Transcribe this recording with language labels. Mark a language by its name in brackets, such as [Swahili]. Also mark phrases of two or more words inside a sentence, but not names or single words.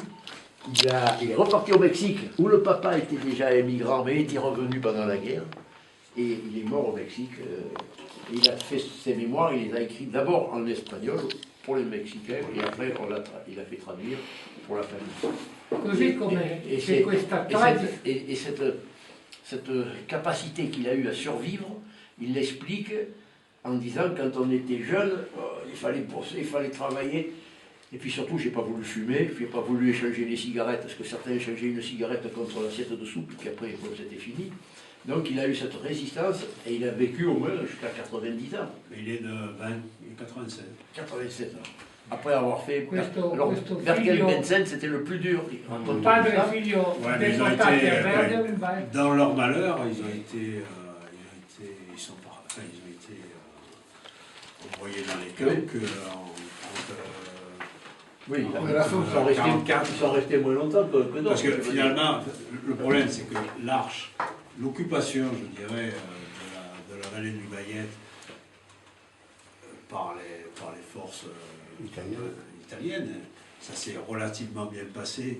[French] Il est reparti au Mexique, où le papa était déjà émigrant, mais était revenu pendant la guerre. Et il est mort au Mexique. Il a fait ses mémoires, il les a écrits d'abord en espagnol pour les Mexicains, et après il a fait traduire pour la famille. [Italian] Così come c'è questa tragedia. [French] Et cette capacité qu'il a eue à survivre, il l'explique en disant quand on était jeune, il fallait bosser, il fallait travailler. Et puis surtout, j'ai pas voulu fumer, je n'ai pas voulu échanger les cigarettes, parce que certains échangeaient une cigarette contre l'assiette de soupe, puis après, bon, c'était fini. Donc il a eu cette résistance, et il a vécu au moins jusqu'à 90 ans. Il est de 96. 87 ans. Après avoir fait... [Italian] Questo Berkel figlio- Bensen, [French] c'était le plus dur. [Italian] Padre e figlio [French] Ouais, mais ils ont [Italian] deportati [French] été, [Italian] a Verdun, vai. [French] dans leur malheur, ils ont été envoyés dans les camps Oui, ils sont restés moins longtemps que d'autres. parce que finalement, le problème, c'est que l'Arche, l'occupation, je dirais, de la vallée de l'Ubayette par les forces italiennes, ça s'est relativement bien passé.